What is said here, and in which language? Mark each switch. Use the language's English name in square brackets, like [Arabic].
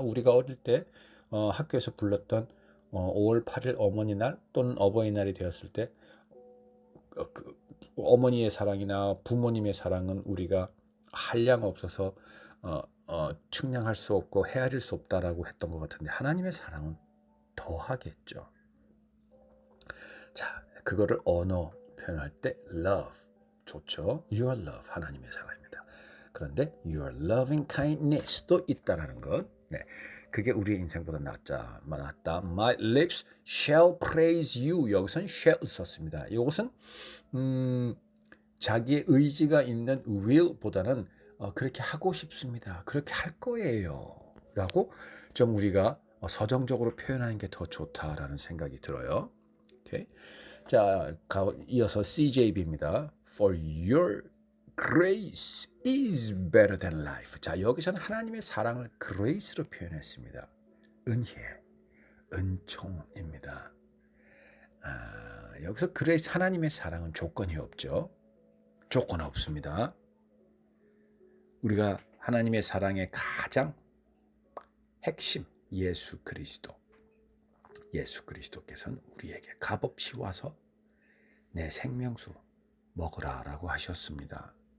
[Korean] 우리가 어릴 때 학교에서 불렀던 5월 8일 어머니날 또는 어버이날이 되었을 때 그 어머니의 사랑이나 부모님의 사랑은 우리가 한량 없어서 측량할 수 없고 헤아릴 수 없다라고 했던 것 같은데 하나님의 사랑은 더 하겠죠. 자, 그거를 언어 표현할 때 love 좋죠. Your love 하나님의 사랑입니다. 그런데 your loving kindness도 있다라는 것. 네, 그게 우리의 인생보다 낫다. [English] My lips shall praise you. [Korean] 여기서는 shall 썼습니다. 이것은 자기의 의지가 있는 will보다는 그렇게 하고 싶습니다. 그렇게 할 거예요. 라고 좀 우리가 서정적으로 표현하는 게 더 좋다라는 생각이 들어요. 오케이. 자, 이어서 CJB입니다. [English] For your grace is better than life. [Korean] 자, 여기서는 하나님의 사랑을 grace로 표현했습니다. 은혜, 은총입니다. 여기서 그레이스 하나님의 사랑은 조건이 없죠. 조건 없습니다. 우리가 하나님의 사랑의 가장 핵심 예수 그리스도께서는 우리에게 값없이 와서 내 생명수 먹으라라고 하셨습니다.